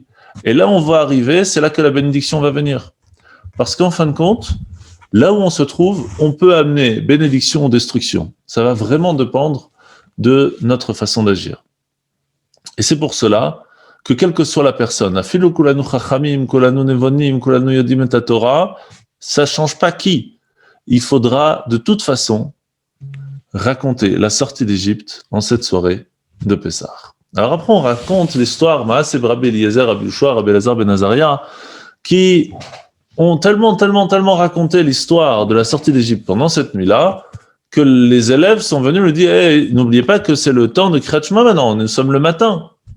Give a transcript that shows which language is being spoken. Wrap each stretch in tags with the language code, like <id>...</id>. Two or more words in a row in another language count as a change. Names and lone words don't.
<fr>Et là, on va arriver, c'est là que la bénédiction va venir. Parce qu'en fin de compte, là où on se trouve, on peut amener bénédiction ou destruction. Ça va vraiment dépendre de notre façon d'agir. Et c'est pour cela que quelle que soit la personne,</fr> <he>אפילו כולנו חכמים, כולנו נבונים, כולנו יודעים את תורה,</he> <fr>ça change pas qui. Il faudra de toute façon raconter la sortie d'Égypte en cette soirée de Pessah. Alors après, on raconte l'histoire Maaseh Rabbi Eliezer, Rabbi Yoshua, Rabbi Elazar ben Azaria, qui ont tellement raconté l'histoire de la sortie d'Égypte pendant cette nuit-là, que les élèves sont venus me dire hey, n'oubliez pas que c'est le temps de</fr> <he>קריאת שמע</he> <fr>maintenant, nous sommes le matin.</fr>